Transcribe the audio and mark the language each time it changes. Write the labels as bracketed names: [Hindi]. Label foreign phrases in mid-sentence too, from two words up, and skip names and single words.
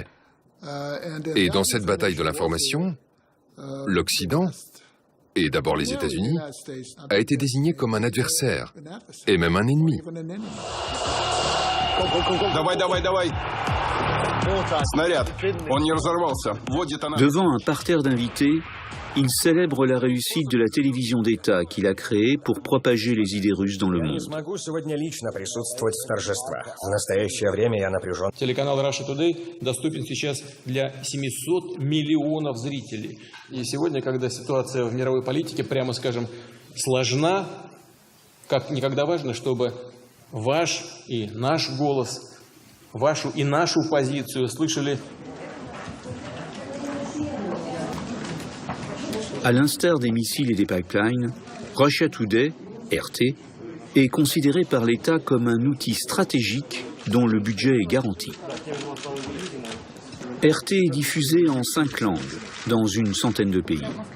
[French] Et dans cette bataille de l'information, l'Occident, et d'abord les États-Unis, a été désigné comme un adversaire, et même un ennemi. Devant un parterre d'invités, il célèbre la réussite de la télévision d'État qu'il a créée pour propager les idées russes dans le monde. [Russian] Телеканал Russia Today доступен сейчас для 700 миллионов зрителей. И сегодня, когда ситуация в мировой политике, прямо скажем, сложна, как никогда важно, чтобы ваш и наш голос, вашу и нашу позицию слышали. [French] À l'instar des missiles et des pipelines, Russia Today, RT, est considéré par l'État comme un outil stratégique dont le budget est garanti. RT est diffusé en 5 langues, dans une centaine de pays.